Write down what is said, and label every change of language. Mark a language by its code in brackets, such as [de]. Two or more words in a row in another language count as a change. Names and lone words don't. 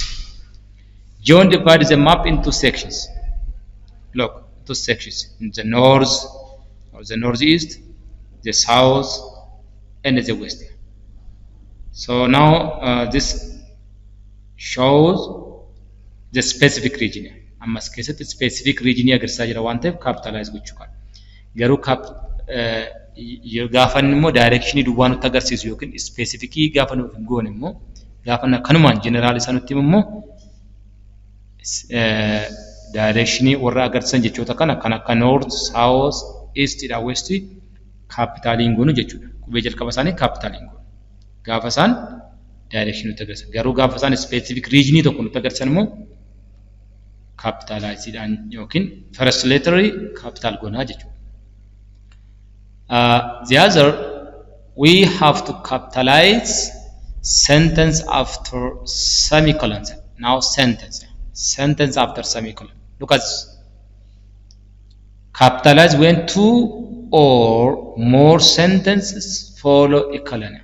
[en] John divides the map into sections. Look, two sections: in the north or the northeast, the south, and the west. So now this shows the specific region. [om] Ammas keessatti [en] specific region [om] agarsiisaa jira waan ta'eef capitalize gochuu qaba. Garuu gaafa immoo direction duwwaa nutti agarsiisu yookiin specific gaafa nuuf hin goone immoo gaafa kanumaan general isa nutti immoo direction warra agarsiisan jechoota kana kan akka [en] north, south, east [om] dha west capitaliin goonu jechuudha. Qubee jalqaba isaanii capitaliin goonu. Gaafa isaan direction nutti agarsiisan. Garuu gaafa isaan specific region tokko nutti agarsiisan immoo capitalizeedhaan yookiin [en] first letter capital [om] goonaa jechuudha. [en] The other, we have to capitalize sentence after semicolons. Now sentence after semicolon. Look at this. Capitalize when two or more sentences follow a colon.